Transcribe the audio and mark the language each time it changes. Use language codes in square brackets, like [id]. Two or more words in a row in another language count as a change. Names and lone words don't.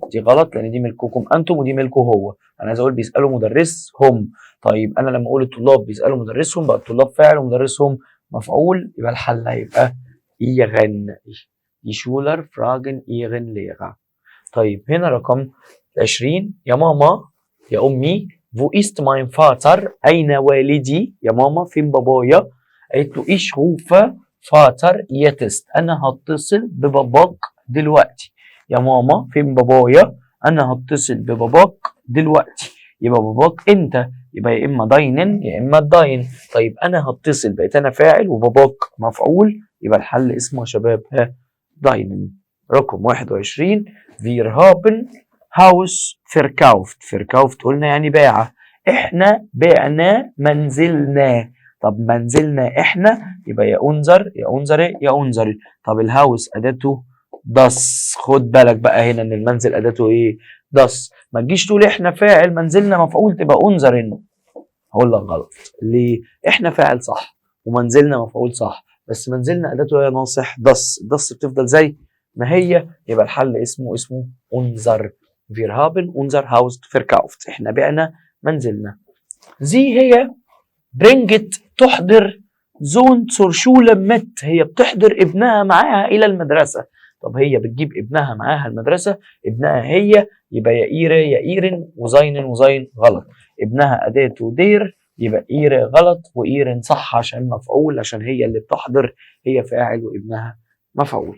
[ar] دي غلط لان دي ملككم انتم ودي ملكه هو. انا عايز اقول بيسألوا مدرسهم. طيب انا لما اقول الطلاب بيسألوا مدرسهم بقى الطلاب فاعل ومدرسهم مفعول، يبقى الحل هيبقى إيغن. [de] die Schüler fragen ihren Lehrer. [ar] طيب هنا رقم 20 يا ماما يا أمي [de] wo ist mein Vater [ar] أين والدي؟ يا ماما فين بابايا؟ قالت له [de] ich rufe Vater jetzt [ar] أنا هتصل بباباك دلوقتي. يا ماما فين بابايا؟ أنا هتصل بباباك دلوقتي. يبقى باباك أنت، يبقى يا إما داينن يا إما داين. طيب أنا هتصل، بقيت أنا فاعل وباباك مفعول، يبقى الحل اسمه يا شباب داينن. رقم 21 [de] wir haben Haus verkauft. [ar] verkauft قلنا يعني باع. احنا بعنا منزلنا. طب منزلنا احنا، يبقى يا انذر يا انذري يا انذري. طب الهاوس اداته داس. خد بالك بقى هنا ان المنزل اداته ايه؟ داس. ما تجيش تقول احنا فاعل منزلنا مفعول تبقى انذر. هقول لك غلط. ليه؟ احنا فاعل صح ومنزلنا مفعول صح، بس منزلنا اداته ايه ناصح؟ داس. داس بتفضل زي ما هي، يبقى الحل اسمه انذر. [de] wir haben unser Haus verkauft. [ar] احنا بعنا منزلنا. زي هي bringt تحضر زون [de] zur Schule mit. [ar] هي بتحضر ابنها معاها الى المدرسة. طب هي بتجيب ابنها معاها المدرسة، ابنها هي، يبقى يا إيرة يا إيرن وزاينن وزاين غلط. ابنها أداته دير، يبقى إيرة غلط وإيرن صح عشان مفعول، عشان هي اللي بتحضر، هي فاعل وابنها مفعول.